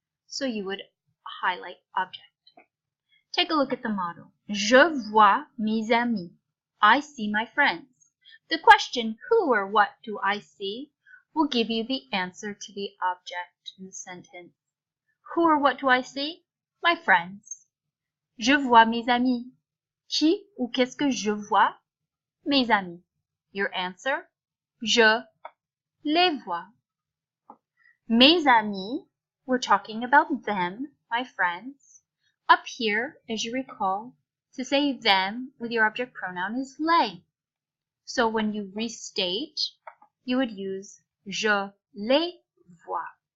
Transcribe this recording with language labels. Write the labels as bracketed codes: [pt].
[en] So you would highlight object. Take a look at the model. [fr] Je vois mes amis. [en] I see my friends. The question, who or what do I see, will give you the answer to the object in the sentence. Who or what do I see? My friends. [fr] Je vois mes amis. Qui ou qu'est-ce que je vois? Mes amis. [en] Your answer? [fr] Je les vois. Mes amis, [en] we're talking about them, my friends. Up here, as you recall, to say them with your object pronoun is les. So when you restate, you would use [fr] je les vois.